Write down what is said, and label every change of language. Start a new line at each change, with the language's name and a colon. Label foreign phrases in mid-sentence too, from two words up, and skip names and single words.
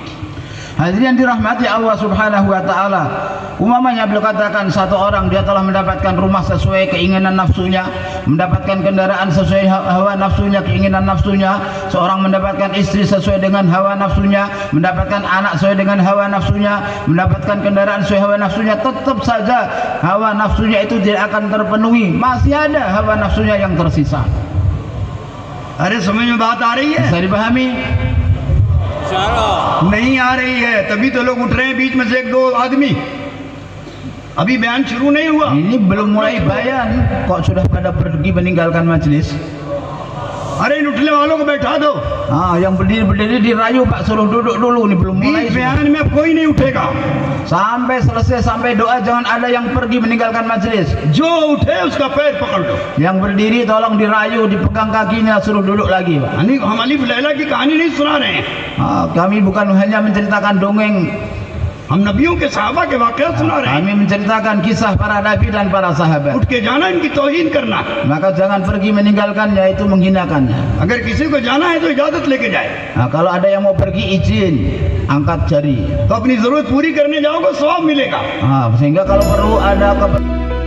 Indonesian: Hadirin dirahmati Allah
Arabic: سبحانه وتعالى,
Indonesian: umpamanya beliau katakan satu orang dia telah mendapatkan rumah sesuai keinginan nafsunya, mendapatkan kendaraan sesuai hawa nafsunya, keinginan nafsunya, seorang mendapatkan istri sesuai dengan hawa nafsunya, mendapatkan anak sesuai dengan hawa nafsunya, mendapatkan kendaraan sesuai hawa nafsunya, tetap saja hawa nafsunya itu tidak akan terpenuhi, masih ada hawa nafsunya yang tersisa.
Hindi: अरे समझ में बात आ रही है?
Indonesian: Bisa dipahami?
Hindi: नहीं आ रही है, तभी तो लोग उठ रहे हैं बीच में से एक दो आदमी। अभी बयान शुरू नहीं हुआ।
Indonesian: Ini belum mulai bayan kok sudah pada pergi meninggalkan majelis.
Hindi: अरे इन उठने वालों को बैठा दो।
Indonesian: Yang berdiri dirayu Pak, suruh duduk dulu, ini belum mulai.
Hindi: बीच बयान में अब कोई नहीं उठेगा।
Indonesian: Sampai selesai, sampai doa jangan ada yang pergi meninggalkan majelis.
Hindi: जो उठे उसका पैर पकड़ लो।
Indonesian: Yang berdiri tolong dirayu, dipegang kakinya, suruh duduk lagi Pak.
Hindi: हम अलीफ लैला की कहानी नहीं सुना रहे हैं,
Indonesian: Kami bukan hanya menceritakan dongeng,
Hindi: हम नबियों के सहाबा के वाक़या सुना रहे हैं।
Indonesian: kami menceritakan kisah para nabi dan para sahabat.
Hindi: उठ के जाना, इनकी तौहीन करना।
Indonesian: Maka jangan pergi meninggalkannya, itu menghinakannya.
Hindi: अगर किसी को जाना है तो इजाजत लेके जाए।
Indonesian: Kalau ada yang mau pergi izin, angkat jari.
Hindi: तो अपनी जरूरत पूरी करने जाओगे, सवाब मिलेगा।
Indonesian: Sehingga kalau perlu ada